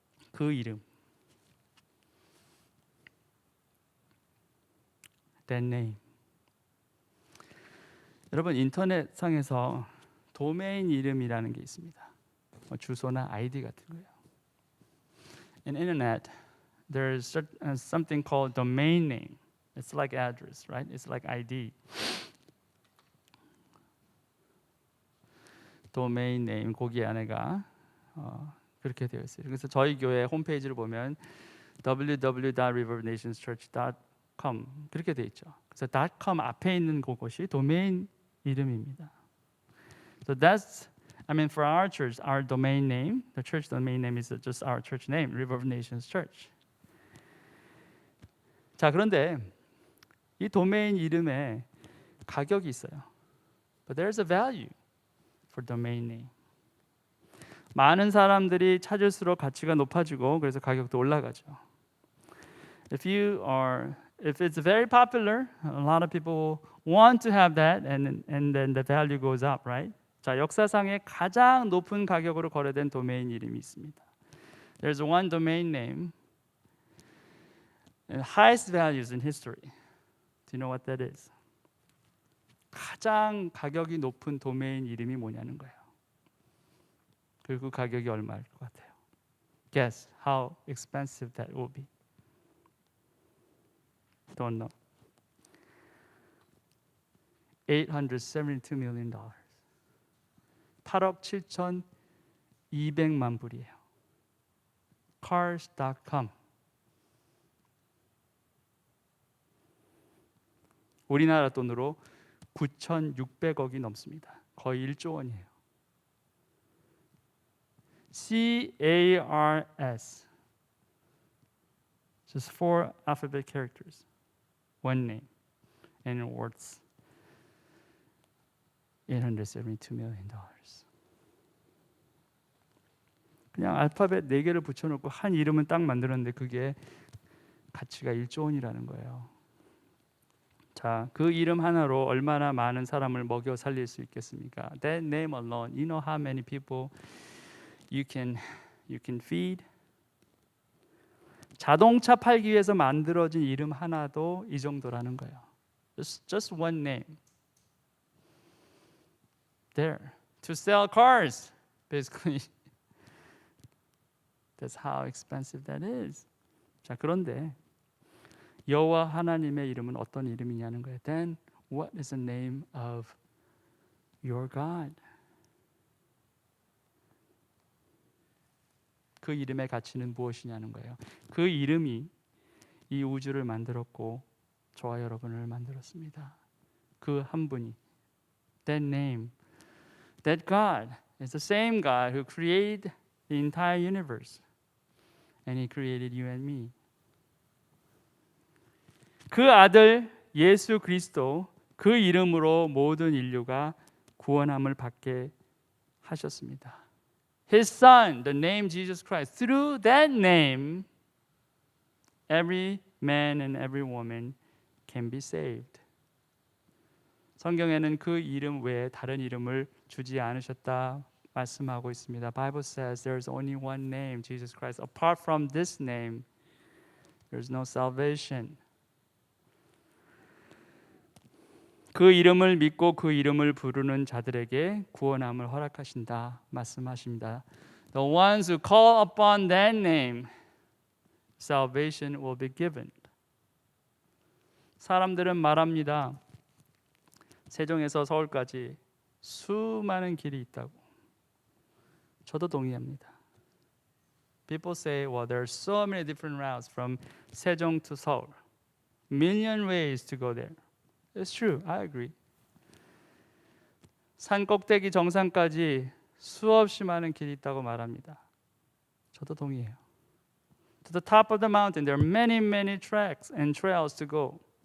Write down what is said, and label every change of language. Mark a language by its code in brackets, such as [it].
[ko] 그 이름, [en] that name. [ko] 여러분 인터넷상에서 도메인 이름이라는 게 있습니다. 주소나 아이디 같은 거예요. [en] In internet, there's something called domain name. It's like address, right? It's like ID. [ko] 도메인 네임 거기 안에가 그렇게 되어 있어요. 그래서 저희 교회 홈페이지를 보면 www.rivernationschurch.com 그렇게 되어 있죠. 그래서 .com 앞에 있는 그것이 도메인 이름입니다. [en] So that's, I mean, for our church, our domain name, the church domain name is just our church name, River of Nations Church. [ko] 자, 그런데 이 도메인 이름에 가격이 있어요. [en] But there's a value for domain name. [ko] 많은 사람들이 찾을수록 가치가 높아지고 그래서 가격도 올라가죠. [en] If it's very popular, a lot of people want to have that, and then the value goes up, right? [ko] 자, 역사상에 가장 높은 가격으로 거래된 도메인 이름이 있습니다. [en] There's one domain name, highest values in history. Do you know what that is? [ko] 가장 가격이 높은 도메인 이름이 뭐냐는 거예요. 그리고 그 가격이 얼마일 것 같아요? [en] Guess how expensive that will be. Don't know. $872 million. [ko] 8억 7,200만 불이에요. [en] Cars.com. [ko] 우리나라 돈으로 9,600억이 넘습니다. 거의 1조 원이에요. [en] CARS. Just 4 alphabet characters. One name. And it worth $872 million. [ko] 그냥 알파벳 4개를 붙여놓고 한 이름은 딱 만들었는데 그게 가치가 1조 원이라는 거예요. 자, 그 이름 하나로 얼마나 많은 사람을 먹여 살릴 수 있겠습니까? [en] That name alone, you know how many people you can feed? [ko] 자동차 팔기 위해서 만들어진 이름 하나도 이 정도라는 거예요. [en] Just one name. There. To sell cars. Basically. That's how expensive that is. [ko] 자, 그런데 여호와 하나님의 이름은 어떤 이름이냐는 거예요. [en] Then what is the name of your God? [ko] 그 이름의 가치는 무엇이냐는 거예요. 그 이름이 이 우주를 만들었고 저와 여러분을 만들었습니다. 그 한 분이 [en] That name, that God is the same God who created the entire universe. And He created you and me. [ko] 그 아들 예수 그리스도 그 이름으로 모든 인류가 구원함을 받게 하셨습니다. [en] His Son, the name Jesus Christ. Through that name, every man and every woman can be saved. [ko] 성경에는 그 이름 외에 다른 이름을 주지 않으셨다 말씀하고 있습니다. [en] Bible says there's only one name, Jesus Christ. Apart from this name, there's no salvation. [ko] 그 이름을 믿고 그 이름을 부르는 자들에게 구원함을 허락하신다 말씀하십니다. [en] The ones who call upon that name, salvation will be given. [ko] 사람들은 말합니다. 세종에서 서울까지 수많은 길이 있다고. 저도 동의합니다. [en] People say, well, there are so many different routes from 세종 to Seoul. Million ways to go there. It's true. I agree. [ko] 산 꼭대기 정상까지 수없이 많은 길이 있다고 말합니다. 저도 동의해요. [en] to the top of the mountain. There are many, many tracks and trails to go.